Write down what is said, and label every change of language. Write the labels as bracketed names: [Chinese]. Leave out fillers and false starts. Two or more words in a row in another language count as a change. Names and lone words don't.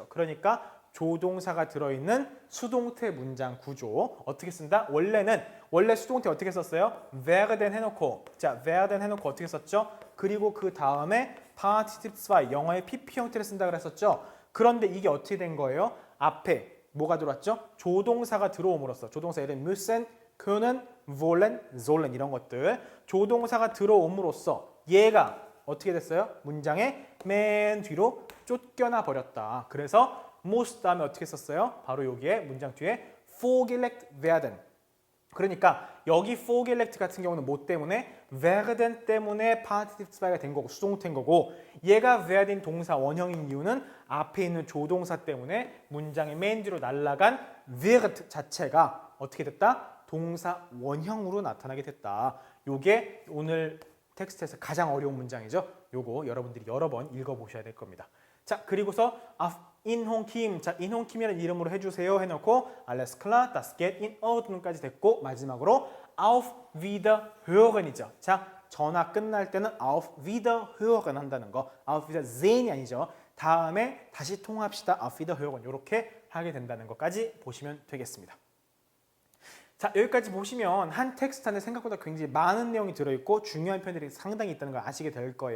[Korean] 그러니까 조동사가 들어있는 수동태 문장 구조 어떻게 쓴다? 원래 수동태 어떻게 썼어요? werden 해놓고 werden 해놓고 어떻게 썼죠? 그리고 그 다음에 Partitive 2 영어의 PP 형태를 쓴다 그랬었죠. 그런데 이게 어떻게 된 거예요? 앞에 뭐가 들어왔죠? 조동사가 들어옴으로써 조동사 예를 [German] müssen, können, wollen, sollen [Korean] 이런 것들 조동사가 들어옴으로써 얘가 어떻게 됐어요? 문장의 맨 뒤로 쫓겨나 버렸다. 그래서 muss 다음에 어떻게 썼어요? 바로 여기에 문장 뒤에 [German] vorgelegt werden. [Korean] 그러니까 여기 vorgelegt 같은 경우는 뭐 때문에? werden 때문에 Partitive 2가 된 거고 수동태인 거고 얘가 werden 동사 원형인 이유는 앞에 있는 조동사 때문에 문장의 맨 뒤로 날아간 wird 자체가 어떻게 됐다? 동사 원형으로 나타나게 됐다. 요게 오늘 텍스트에서 가장 어려운 문장이죠. 요거 여러분들이 여러 번 읽어보셔야 될 겁니다. 자, 그리고서 인홍킴, 자 인홍킴이라는 이름으로 해주세요 해놓고 [German] alles klar, das geht in Ordnung [Korean] 까지 됐고 마지막으로 [German] auf Wiederhören [Korean] 이죠. 자, 전화 끝날 때는 [German] auf Wiederhören [Korean] 한다는 거, [German] auf Wiedersehen [Korean] 이 아니죠. 다음에 다시 통화합시다, [German] auf Wiederhören [Korean] 이렇게 하게 된다는 것까지 보시면 되겠습니다. 자, 여기까지 보시면 한 텍스트 안에 생각보다 굉장히 많은 내용이 들어있고 중요한 표현들이 상당히 있다는 걸 아시게 될 거예요.